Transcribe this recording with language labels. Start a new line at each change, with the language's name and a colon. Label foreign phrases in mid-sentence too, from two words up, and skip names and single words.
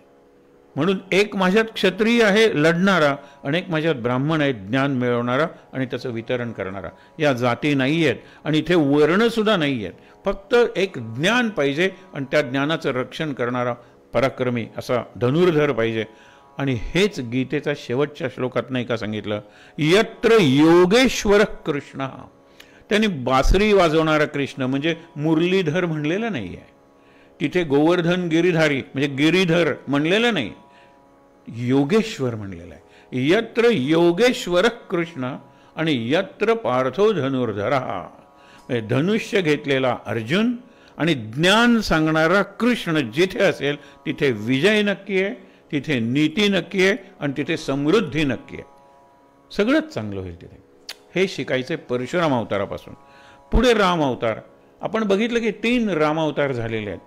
Marathi: म्हणून एक माझ्यात क्षत्रिय आहे लढणारा आणि एक माझ्यात ब्राह्मण आहे ज्ञान मिळवणारा आणि त्याचं वितरण करणारा. या जाती नाही आहेत आणि इथे वर्णसुद्धा नाही आहेत, फक्त एक ज्ञान पाहिजे आणि त्या ज्ञानाचं रक्षण करणारा पराक्रमी असा धनुर्धर पाहिजे. आणि हेच गीतेचा शेवटच्या श्लोकात नाही का सांगितलं,
Sanskrit: यत्र योगेश्वर कृष्ण.
Marathi: त्यांनी बासरी वाजवणारा कृष्ण म्हणजे मुरलीधर म्हणलेलं नाही आहे, तिथे गोवर्धन गिरीधारी म्हणजे गिरीधर म्हणलेलं नाही, योगेश्वर म्हणलेलं आहे.
Sanskrit: यत्र योगेश्वर कृष्ण आणि यत्र पार्थो धनुर्धरा.
Marathi: धनुष्य घेतलेला अर्जुन आणि ज्ञान सांगणारा कृष्ण जिथे असेल तिथे विजय नक्की आहे, तिथे नीती नक्की आहे आणि तिथे समृद्धी नक्की आहे. सगळंच चांगलं होईल तिथे. हे शिकायचे परशुराम अवतारापासून. पुढे राम अवतार आपण बघितलं की 3 राम अवतार झालेले आहेत.